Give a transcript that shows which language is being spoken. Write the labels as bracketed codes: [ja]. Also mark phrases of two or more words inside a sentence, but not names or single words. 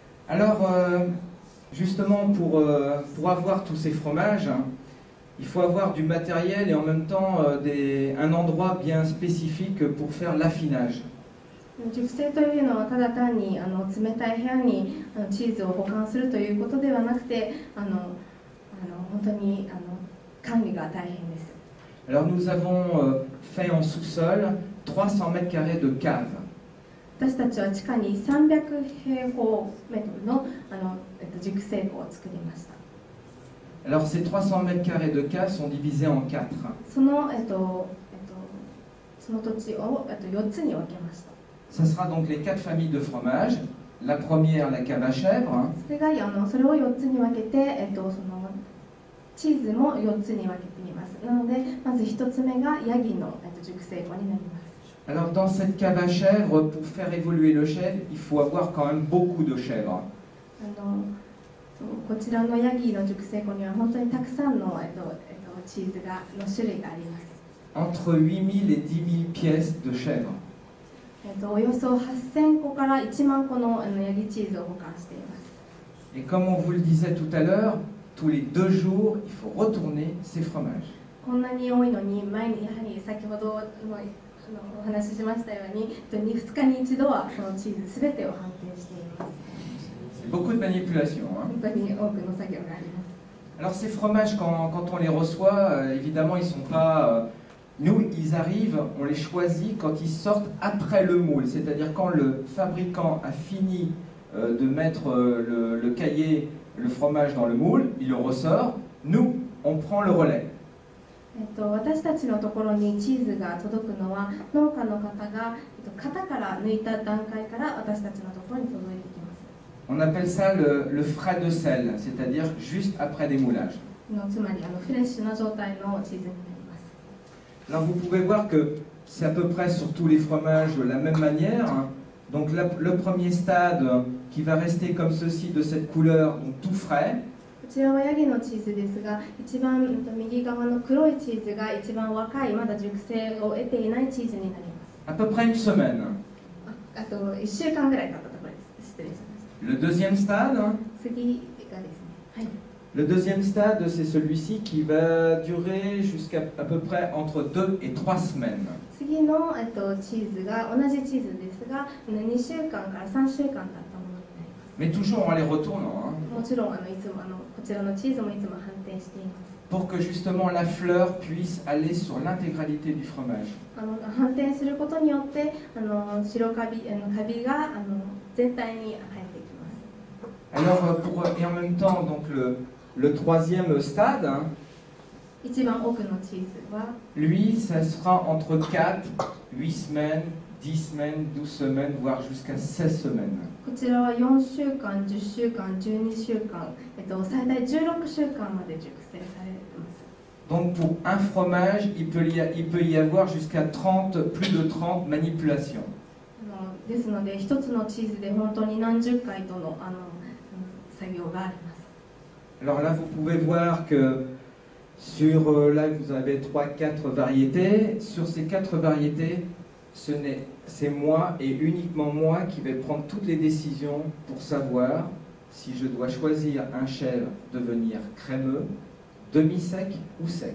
[fr] Alors, justement, pour avoir tous ces fromages, il faut avoir du matériel et en même temps un endroit bien spécifique pour faire l'affinage. [ja] 熟成というのはただ単に冷たい部屋にチーズを保管するということではなくて、本当に管理が大変です。 [fr] Alors nous avons fait en sous-sol 300 mètres carrés de cave. [ja] 私たちは地下に300平方メートルの熟成庫を作りました。 [fr] Alors ces 300 mètres carrés de cave sont divisés en 4. [ja] その土地を4つに分けました。 [fr] Ça sera donc les 4 familles de fromage. La première, la cave à chèvre. [ja] それを4つに分けて、そのチーズも4つに分けています。なので、まず1つ目がヤギの熟成庫になります。 [fr] Alors dans cette cave à chèvre, pour faire évoluer le chèvre, il faut avoir quand même beaucoup de chèvres. [ja] こちらのヤギの熟成庫には本当にたくさんの、チーズの種類があります。 [fr] Entre 8000 et 10 000 pièces de chèvre. [ja] およそ8000個から1万個のヤギチーズを保管しています。 [fr] Et comme on vous le disait tout à l'heure, tous les 2 jours, il faut retourner ces fromages. [ja] こんなに多いのに、やはり先ほどのお話ししましたように、2日に1度はそのチーズすべてを判定しています。 [fr] C'est beaucoup de manipulation. [ja] 本当に多くの作業があります。 [fr] Alors ces fromages, quand on les reçoit, évidemment, ils sont pas... nous, ils arrivent, on les choisit quand ils sortent après le moule. C'est-à-dire quand le fabricant a fini de mettre le cahier, le fromage dans le moule, il le ressort. Nous, on prend le relais. [ja] 私たちのところにチーズが届くのは農家の方が型から抜いた段階から私たちのところに届いてきます。 [fr] On appelle ça le frais de sel, c'est-à-dire juste après démoulage. [ja] つまりフレッシュな状態のチーズになります。 [fr] Alors vous pouvez voir que c'est à peu près sur tous les fromages de la même manière. Donc le premier stade qui va rester comme ceci de cette couleur, donc tout frais. [ja] こちらはヤギのチーズですが、一番右側の黒いチーズが一番若い、まだ熟成を得ていないチーズになります。 [fr] À peu près une semaine. [ja] あと1週間ぐらい経ったところです。失礼しました。 [fr] Le deuxième stade. [ja] 次がですね。はい。 [fr] Le deuxième stade, c'est celui-ci qui va durer jusqu'à à peu près entre 2 et 3 semaines. [ja] 次のチーズが同じチーズですが、2週間から3週間経ったものになります。 [fr] Mais toujours en les retournant. [ja] もちろんいつもこちらのチーズもいつも判定しています。 [fr] Pour que justement la fleur puisse aller sur l'intégralité du fromage. [ja] 判定することによって白カビが全体に入ってきます。 [fr] Alors et en même temps donc le troisième stade. [ja] 一番奥のチーズは [fr] Lui, ça sera entre 4, 8 semaines, 10 semaines, 12 semaines, voire jusqu'à 16 semaines. [ja] こちらは4週間、10週間、12週間、最大16週間まで熟成されています。 [fr] Donc pour un fromage, il peut y avoir jusqu'à 30, plus de 30 manipulations. [ja] ですので、一つのチーズで本当に何十回との作業があります。 [fr] Alors là, vous pouvez voir que sur là, vous avez 3-4 variétés. Sur ces 4 variétés, c'est moi et uniquement moi qui vais prendre toutes les décisions pour savoir si je dois choisir un chèvre devenir crémeux, demi-sec ou sec.